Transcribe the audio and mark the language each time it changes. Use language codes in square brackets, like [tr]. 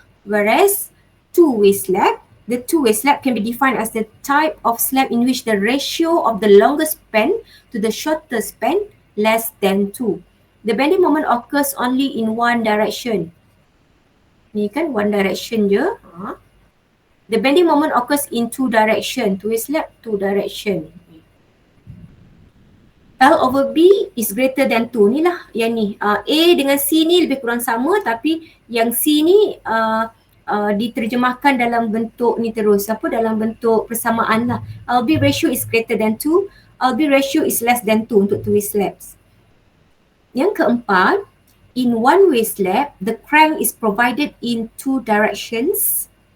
[en] Whereas the two-way slab can be defined as the type of slab in which the ratio of the longer span to the shorter span less than 2. The bending moment occurs only in one direction. [ms] Ni kan [en] one direction je. The bending moment occurs in two direction. Two-way slab, two direction. L/B is greater than 2. [ms] Ni lah yang ni. A dengan C ni lebih kurang sama, tapi yang C ni diterjemahkan dalam bentuk ni terus. Dalam bentuk persamaan lah. [en] LB ratio is greater than 2. LB ratio is less than 2 [ms] untuk [en] two-way slabs. [ms] Yang keempat, [en] in one-way slab, the crank is provided in two directions.